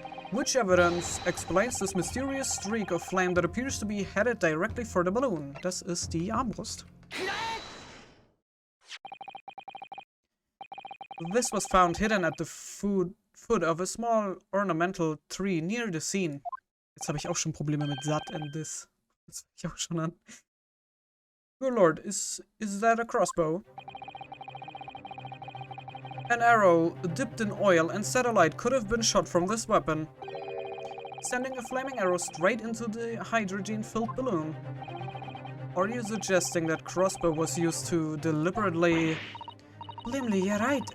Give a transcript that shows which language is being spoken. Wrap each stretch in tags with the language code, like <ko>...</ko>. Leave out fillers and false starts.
<en>Which evidence explains this mysterious streak of flame that appears to be headed directly for the balloon?</en> <de>Das ist die Armbrust.</de> <en>This was found hidden at the foot of a small ornamental tree near the scene.</en> <de>Jetzt habe ich auch schon Probleme mit</de> <en>that and this.</en> <de>Das fängt ich auch schon an.</de> <en>Good lord, is that a crossbow? An arrow dipped in oil and satellite could have been shot from this weapon, sending a flaming arrow straight into the hydrogen-filled balloon. Are you suggesting that crossbow was used to deliberately... Blimley, you're right.</en>